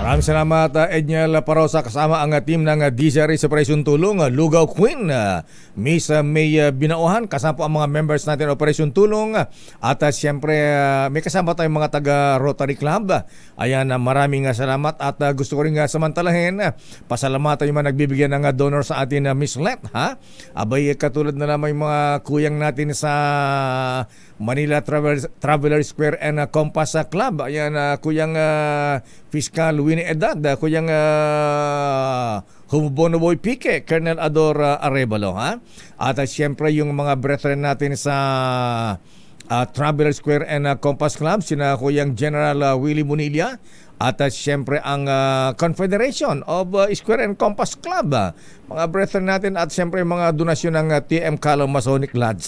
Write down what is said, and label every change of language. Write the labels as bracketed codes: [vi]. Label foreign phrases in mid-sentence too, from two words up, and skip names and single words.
[tl] Maraming salamat, Edniel Parrosa, kasama ang team ng DZRH Operation Tulong, Lugaw Queen, Miss May Binauhan, kasama po ang mga members natin Operation Tulong, at siyempre may kasama tayong mga taga Rotary Club. Ayan, maraming salamat at gusto ko rin samantalahin, pasalamatan yung mga nagbibigyan ng donor sa atin, Miss Let, ha? Abay, katulad na naman yung mga kuyang natin sa Manila Traveler Square and Compass Club. Ayan, kuyang Fiscal Winnie Edad, kuyang Humubono Boy Pique, Colonel Ador Arevalo, ha? At siyempre yung mga brethren natin sa Traveler Square and Compass Club, sina kuyang General Willie Munilla, at siyempre ang Confederation of Square and Compass Club, mga brethren natin, at siyempre mga donasyon ng TM Calo Masonic Lodge.